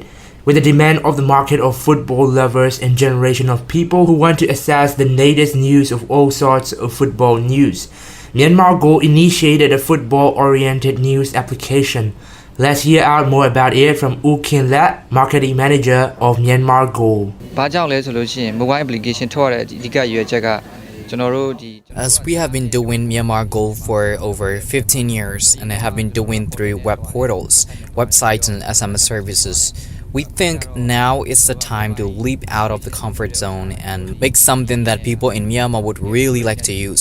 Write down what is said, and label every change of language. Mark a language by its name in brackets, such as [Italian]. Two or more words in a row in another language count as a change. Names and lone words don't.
[English] With the demand of the market of football lovers and generation of people who want to access the latest news of all sorts of football news, Myanmar Go initiated a football-oriented news application. Let's hear out more about it from U Kin Lat, marketing manager of Myanmar Go. [Burmese] ဘာကြောင့်လဲဆိုလို့ရှိရင် [English] mobile application [Burmese] ထုတ်ရတဲ့အဓိကရည်ရွယ်ချက်ကကျွန်တော်တို့ဒီ [English] As we have been doing Myanmar Go for over 15 years and have been doing through web portals, websites and SMS services, we think now is the time to leap out of the comfort zone and make something that people in Myanmar would really like to use.